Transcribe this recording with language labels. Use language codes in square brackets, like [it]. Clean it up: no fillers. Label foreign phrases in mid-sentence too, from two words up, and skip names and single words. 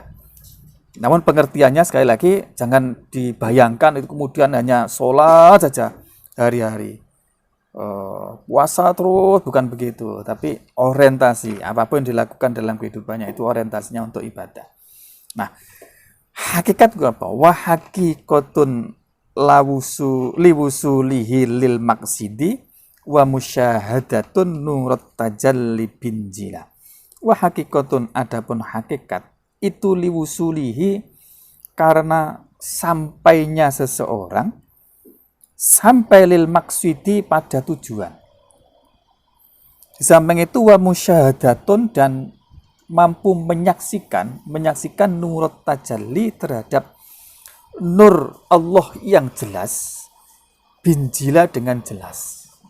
[id] Namun pengertiannya sekali lagi jangan dibayangkan itu kemudian hanya sholat saja hari-hari, puasa terus, bukan begitu. Tapi orientasi apapun yang dilakukan dalam kehidupannya itu orientasinya untuk ibadah. Nah, hakikat itu apa? [ar] وحقيقة لوصوله للمقصد ومشاهدة نور التجلي بانجلاء. وحقيقة, [id] adapun hakikat itu liwusulihi karena sampainya seseorang sampai [ar] للمقصد [id] pada tujuan. Di samping itu [ar] ومشاهدة [id] dan mampu menyaksikan [ar] نور التجلي [id] terhadap nur Allah yang jelas, binjila dengan jelas.